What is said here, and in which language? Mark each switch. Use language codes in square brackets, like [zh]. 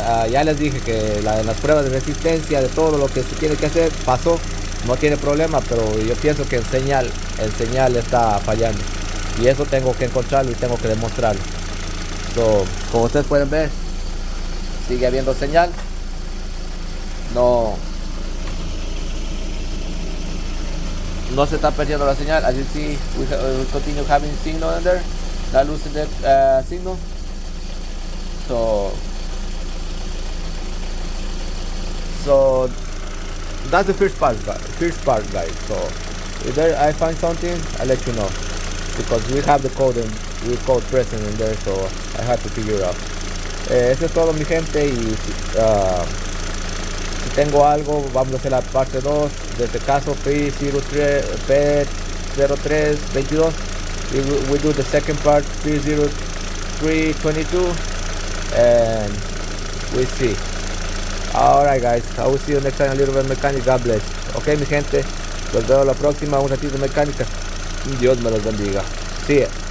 [es] Ya les dije que las pruebas de resistencia, de todo lo que se tiene que hacer, pasó, no tiene problema, pero yo pienso que el señal está fallando y eso tengo que encontrarlo y tengo que demostrarlo. So, como ustedes pueden ver, sigue habiendo señal, no se está perdiendo la señal. [en] As you see, we continue having signal in there, not losing the signal. So that's the first part, guys. So if I find something, I'll let you know, because we have the code present in there, so I have to figure it out. [es] Eso es todo, mi gente, y si tengo algo, vamos a hacer la parte 2 de este caso P0322. [en] We do the second part, P0322, and we see. Alright guys, I will see you next time a little bit of Mecánica. God bless. [es] Ok, mi gente, los veo la próxima, un ratito de mecánica. Dios me los bendiga. [en] See ya.